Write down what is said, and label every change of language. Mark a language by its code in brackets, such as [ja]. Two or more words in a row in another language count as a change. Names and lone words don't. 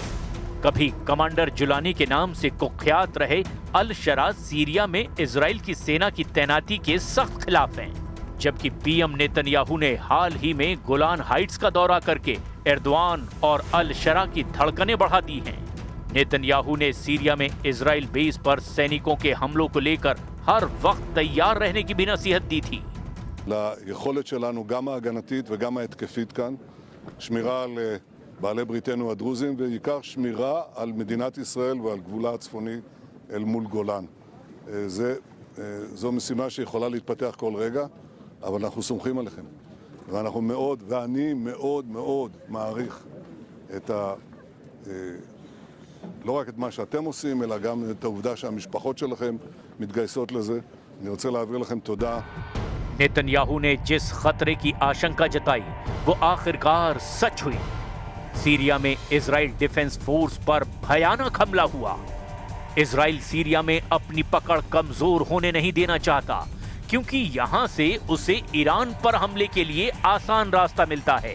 [hi] कभी कमांडर जुलानी के नाम से कुख्यात रहे अल शरा सीरिया में इजराइल की सेना की तैनाती के सख्त खिलाफ हैं। जबकि पीएम नेतन्याहू ने हाल ही में गोलान हाइट्स का दौरा करके एर्दोआन और अल शरा की धड़कनें बढ़ा दी हैं। नेतन्याहू ने सीरिया में इजराइल बेस पर सैनिकों के हमलों को लेकर हर वक्त तैयार रहने की भी नसीहत दी थी। [he] ליכולת שלנו גם ההגנתית וגם ההתקפית כאן, שמירה על בעלי בריתנו הדרוזים ובעיקר שמירה על מדינת ישראל ועל גבולה הצפוני אל מול גולן. זו משימה שיכולה להתפתח כל רגע. אבל אנחנו סומכים עליכם. ואנחנו מאוד, ואני מאוד מאוד מעריך לא רק את מה שאתם עושים, אלא גם את העובדה שהמשפחות שלכם מתגייסות לזה. אני רוצה להעביר לכם תודה. [hi] नेतन्याहू ने जिस खतरे की आशंका जताई वो आखिरकार सच हुई। सीरिया में इजराइल डिफेंस फोर्स पर भयानक हमला हुआ। इजराइल सीरिया में अपनी पकड़ कमजोर होने नहीं देना चाहता, क्योंकि यहां से उसे ईरान पर हमले के लिए आसान रास्ता मिलता है।